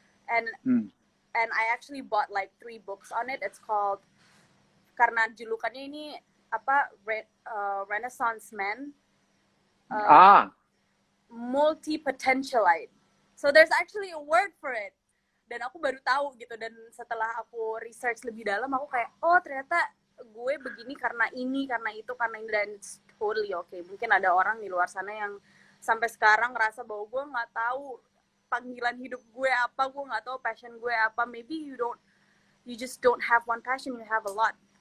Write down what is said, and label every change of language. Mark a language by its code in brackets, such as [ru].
[en] And I actually bought like 3 books on it. It's called, [id] karena julukannya ini apa, Renaissance Man, multi-potentialite. [en] So there's actually a word for it. [id] Dan aku baru tahu gitu, dan setelah aku research lebih dalam, aku kayak, oh ternyata gue begini karena ini, dan [en] it's totally okay. [id] Mungkin ada orang di luar sana yang sampai sekarang ngerasa bahwa gue nggak tahu panggilan hidup gue apa, gue nggak tahu passion gue apa. [en] Maybe you just don't have one passion, you have a lot.